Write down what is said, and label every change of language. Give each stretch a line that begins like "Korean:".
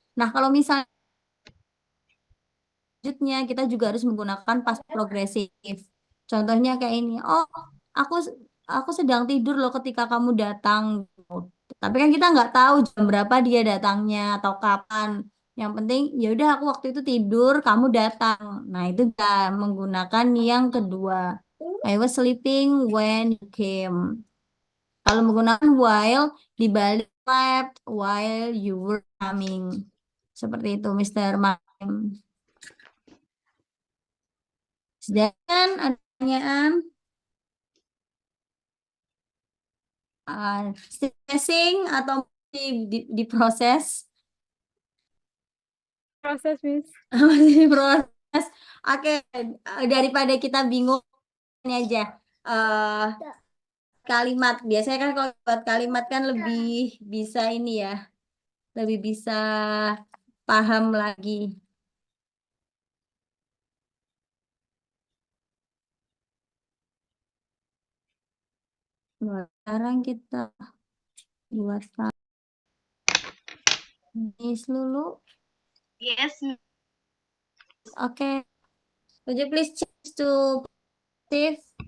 Indonesian: Nah, kalau misalnya selanjutnya kita juga harus menggunakan past progresif. Contohnya kayak ini. Oh, aku aku sedang tidur loh ketika kamu datang. Tapi kan kita nggak tahu jam berapa dia datangnya atau kapan. Yang penting ya udah aku waktu itu tidur, kamu datang. Nah, itu kita menggunakan yang kedua.
English: I was sleeping when you came.
Indonesian: Kalau menggunakan while dibalik
English: slept while you were coming.
Indonesian: Seperti itu, Mr. Maim. Sedangkan ada pertanyaan stressing atau diproses Proses, Miss. masih diproses. Oke, daripada kita bingung ini aja eh kalimat. Biasanya kan kalau buat kalimat kan lebih bisa ini ya, lebih bisa paham lagi. Nah, sekarang kita buat Miss Lulu.
English: Yes.
Indonesian: Oke.
English: Could you please change to positive?